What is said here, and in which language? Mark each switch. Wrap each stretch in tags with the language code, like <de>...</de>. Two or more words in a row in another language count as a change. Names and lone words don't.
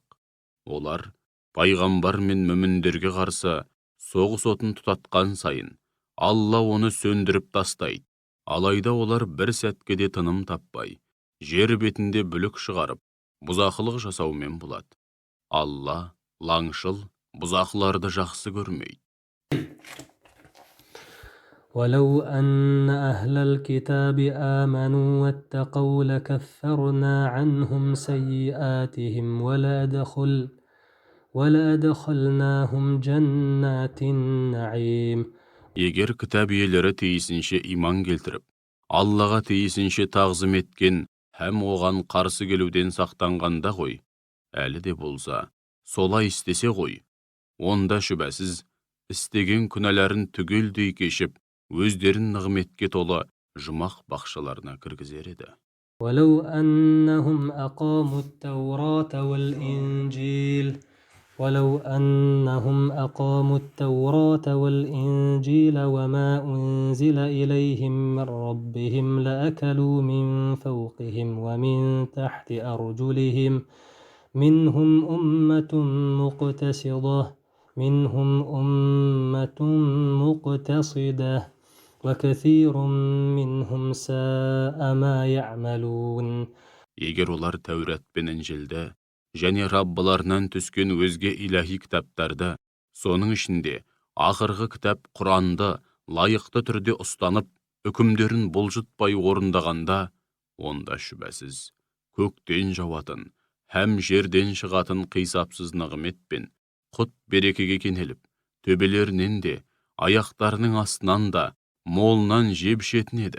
<kk>Олар пайғамбар мен мүміндерге қарсы соғыс отын тұтатқан сайын Алла оны сөндіріп тастайды. Алайда олар бір сәтке де тыным таппай, жер бетінде бүлік шығарып, бұзақылық жасаумен болады. Алла лаңшыл, бұзақыларды жақсы көрмейді.</kk> <ar>ولو أن أهل الكتاب آمنوا واتقوا لكفرنا عنهم سيئاتهم ولأدخلناهم جنات النعيم.</ar> <kk>Егер кітап иелері тиісінше иман келтіріп, Аллаға тиісінше тағзым еткен һәм оған қарсы келуден сақтанғанда ғой, әлі де болса, солай істесе ғой, онда шүбәсіз істеген күнәләрін түгелдей кешіп, өздерін нығметке толы жұмақ бақшаларына кіргізер еді.</kk> <ar>ولو أنهم أقاموا التوراة والإنجيل ولو أنهم أقاموا التوراة والإنجيل وما أنزل إليهم من ربهم لأكلوا من فوقهم ومن تحت أرجلهم منهم أمة مقتصدة وكثير منهم ساء ما يعملون.</ar> <kk>Егер олар Тәурат пен Інжілді және Раббыларынан түскен өзге илахи кітаптарды, соның ішінде ақырғы кітап Құранды лайықты түрде ұстанып, үкімдерін бұлжытпай орындағанда, онда шүбәсіз көктен жауатын һәм жерден шығатын қисапсыз нығмет пен құт берекеге кенеліп, төбелерінен де, аяқтарының астынан да молынан жеп ішетін еді.</kk>